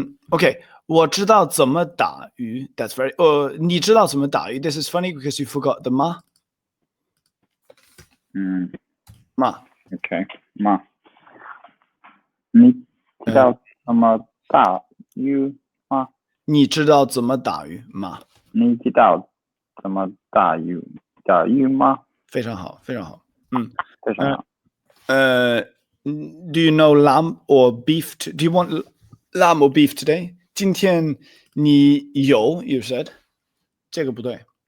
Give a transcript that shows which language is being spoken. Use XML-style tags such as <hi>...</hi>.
<zh>Okay, 我知道怎么打鱼.</zh> <en>That's very.</en> <zh>你知道怎么打鱼?</zh> <en>This is funny because you forgot the 吗.</en> <zh>吗. Okay, 吗.你知道怎么打鱼吗? 你知道怎么打鱼吗? 你知道怎么打鱼吗? 非常好，非常好。非常好。</zh> <en>Do you know lamb or beef? Do you want lamb or beef today?</en> <zh>今天你有</zh> <en>you said</en> <zh>这个不对。</zh>